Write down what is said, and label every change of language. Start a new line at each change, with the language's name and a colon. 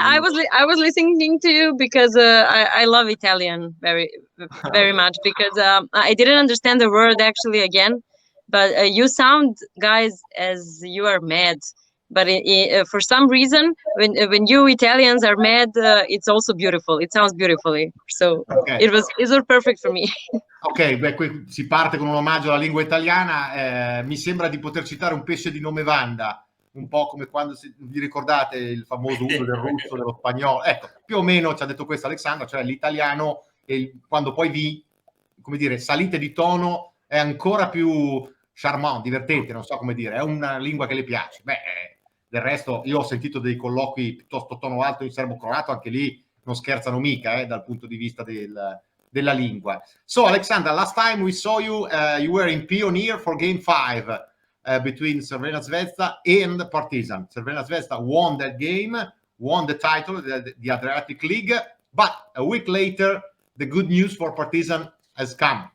English: I was listening to you because I love Italian very much, because I didn't understand the word actually again, but you sound, guys, as you are mad. But for some reason, when you Italians are mad, it's also beautiful. It sounds beautifully. So okay. It was perfect for me.
Italian: Ok, beh, qui si parte con un omaggio alla lingua italiana. Mi sembra di poter citare un pesce di nome Wanda, un po' come quando vi ricordate il famoso uso del russo, dello spagnolo. Ecco, più o meno ci ha detto questo Alexsandra, cioè l'italiano, quando poi come dire, salite di tono, è ancora più charmant, divertente, non so come dire, è una lingua che le piace. Beh, del resto io ho sentito dei colloqui piuttosto tono alto in serbo-croato, anche lì non scherzano mica dal punto di vista della lingua.
English: So Alexsandra, last time we saw you, you were in Pioneer for Game 5 between Crvena Zvezda and Partizan. Crvena Zvezda won that game, won the title, the Adriatic League, but a week later the good news for Partizan has come.